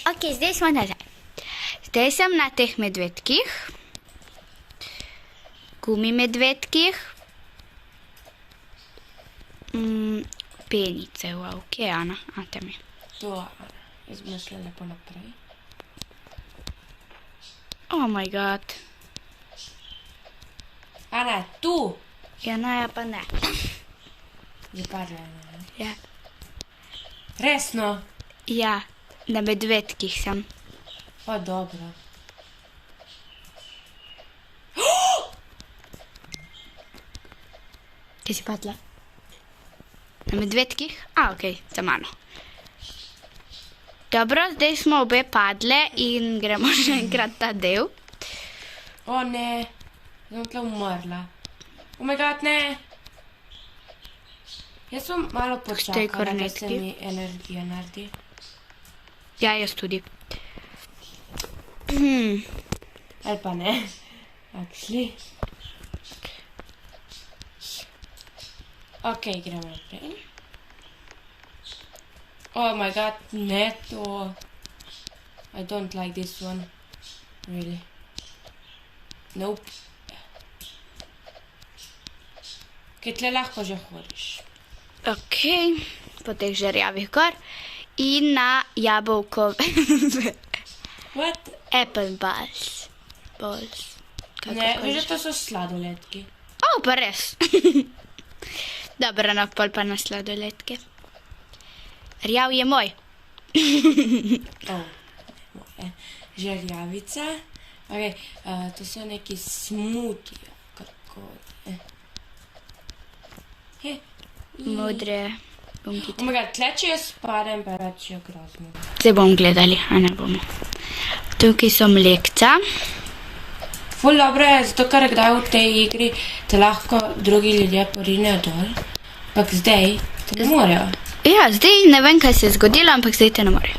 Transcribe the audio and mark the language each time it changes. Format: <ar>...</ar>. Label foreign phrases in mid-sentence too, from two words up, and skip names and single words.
<sl>Ok, zdaj smo nazaj. Zdaj sem na teh medvedkih. Gumi medvedkih. Penice v okeana. Tam je. To, jaz bom šla lepo naprej.</sl> <en>Oh my god.</en> <sl>Ana, tu! Ja, no, ja pa ne. Je padla ena. Ja. Resno? Ja, na medvedkih sem. Pa dobro. Kje si padla? Na medvedkih? Ok, za mano. Dobro, zdaj smo obe padle in gremo še enkrat ta del. O ne, sem tle umrla.</sl> <en>Oh my god,</en> <sl>ne. Jaz sem malo počakala, da se mi energija naredi. Ja, jaz tudi. Ali pa ne. Actually. Ok, gremo naprej.</sl> <en>Oh my god,</en> <sl>ne to.</sl> <en>I don't like this one. Really. Nope.</en> <sl>Kaj tle lahko že hodiš. Ok, po teh žerjavih gor. In na jabolko.</sl> <en>What? Apple balls. Balls.</en> <sl>Ne, veš, to so sladoledki. Pa res. Dobro, no, pol pa na sladoledke. Rjav je moj. Moje. Žerjavica. Ok, to so neki smutijo. Kako je. Modre bunkice.</sl> <en>Oh my god,</en> <sl>tle če jaz spadem, pa reč je grozno. Zdaj bomo gledali, a ne bomo. Tukaj so mlekca. Ful dobro je, zato ker kdaj v tej igri te lahko drugi ljudje porinejo dol. Ampak zdaj te ne morejo. Ja, zdaj ne vem, kaj se je zgodilo, ampak zdaj te ne morejo.</sl>